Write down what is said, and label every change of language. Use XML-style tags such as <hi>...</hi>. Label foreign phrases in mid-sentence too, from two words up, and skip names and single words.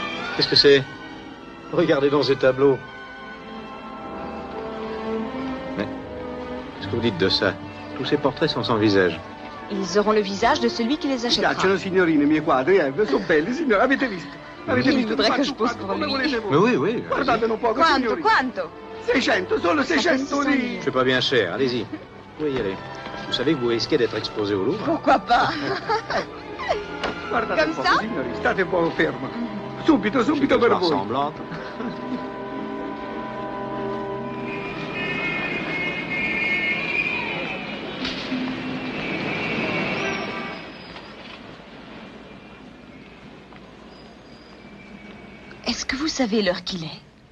<fr>Qu'est-ce que c'est? Regardez dans ces tableaux. Mais qu'est-ce que vous dites de ça? Tous ces portraits sont sans visage. Ils auront le visage de celui qui les achètera.</fr> <it>Piacciono, signorine, i miei quadri, sono belli, signore. Avete visto? Avete</it> <fr>Il</fr> <it>visto?</it> <fr>voudrait que je pose pour lui. Mais oui, oui.</fr> <it>Guardate un poco, Quanto, signori. quanto? 600, solo 600 lì.</it> <fr>C'est pas bien cher, allez-y. Vous pouvez y aller. Vous savez que vous risquez d'être exposé au Louvre. Pourquoi pas?</fr> <it>Guardate</it> <fr>Comme</fr> <it>un poco,</it> <fr>ça?</fr> <it>signori, state un po' ferma. Subito, subito per voi.</it> <fr>Ressemblante. Est-ce que vous savez l'heure qu'il est?</fr>